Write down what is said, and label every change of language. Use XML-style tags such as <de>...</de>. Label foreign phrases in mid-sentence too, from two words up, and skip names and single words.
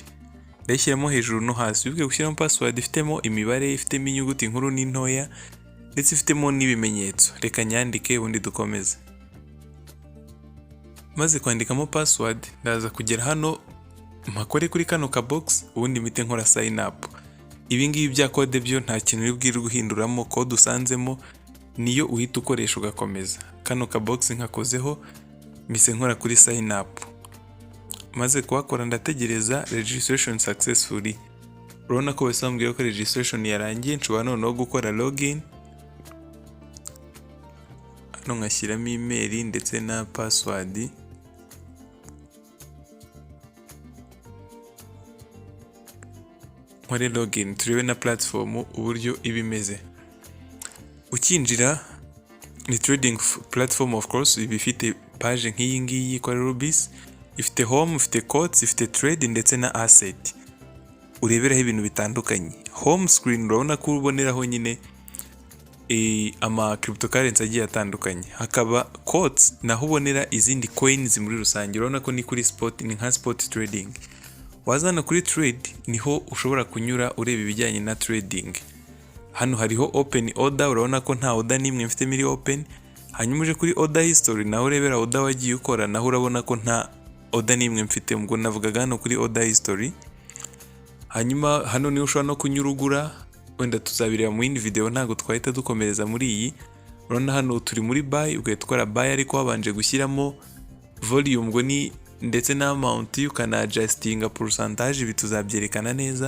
<rw>ndayishyiramo hejuru no hasi. Wibuke gushyiramo password ifitemo imibare, ifitemo inyuguti nkuru n'intoya, ndetse ifitemo n'ibimenyetso. Reka nyandike ubundi dukomeze. Maze kwandikamo password, ndaza kugera hano mpakore kuri kano ka box, ubundi mpite nkora</rw> <en>sign up.</en> <rw>Ibi ngibi bya code byo nta kintu uri bwirwe guhinduramo, code usanzemo niyo uhita ukoresha ugakomeza. Kano ka box nkakozeho, mise nkora kuri</rw> <en>sign up.</en> <rw>Maze kuhakora ndategereza</rw> <en>registration successfully.</en> <rw>Urabona ko basambwira ko registration yarangiye, nshobora noneho gukora login. Hano ngashyiramo email ndetse na password. Nkore login, turebe na platform uburyo ibimeze. Ukinjira ni</rw> <en>trading platform, of course</en> <rw>ibifite page nk'iyi ngiyi kwa Rubies. Ifite home, ifite quotes, ifite trade ndetse na asset. Ureberaho ibintu bitandukanye.</rw> <en>Home screen</en> <rw>urabona ko uboneraho nyine ama cryptocurrency agiye atandukanye. Hakaba quotes naho ubonera izindi coins muri rusange. Urabona ko ni kuri spot, ni nka</rw> <en>spot trading.</en> <rw>Wazana kuri trade niho ushobora kunyura ureba ibijyanye na trading. Hano hariho</rw> <en>open order,</en> <rw>urabona ko nta order nimwe mfite muri open. hanyuma uje kuri</rw> <en>order history</en> <rw>naho urebera order wagiye ukora, naho urabona ko nta order n'imwe mfite, ubwo navugaga hano kuri</rw> <en>order history.</en> <rw>Hanyuma hano niho ushobora no kunyurugura, wenda tuzabireba mu yindi video, ntago twahita dukomereza muri iyi. Urabona hano turi muri buy, ugahita ukora buy ariko wabanje gushyiramo volume ngo ni ndetse na amount, ukana adjustinga percentage, ibi tuzabyerekana neza.</rw>